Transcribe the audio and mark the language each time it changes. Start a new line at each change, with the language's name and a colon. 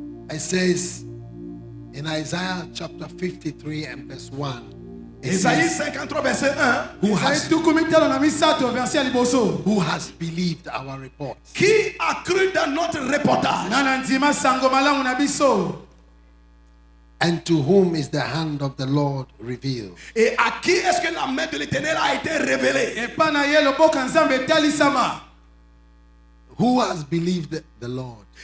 English: It says in Isaiah chapter 53 and verse 1.
French: Isaïe 53 verset 1.
English: Who has believed our report?
French: Qui a cru dans notre reportage?
English: And to whom is the hand of the Lord revealed?
French: Et à qui est-ce que la main de l'Éternel a été révélée?
English: Who has believed the Lord?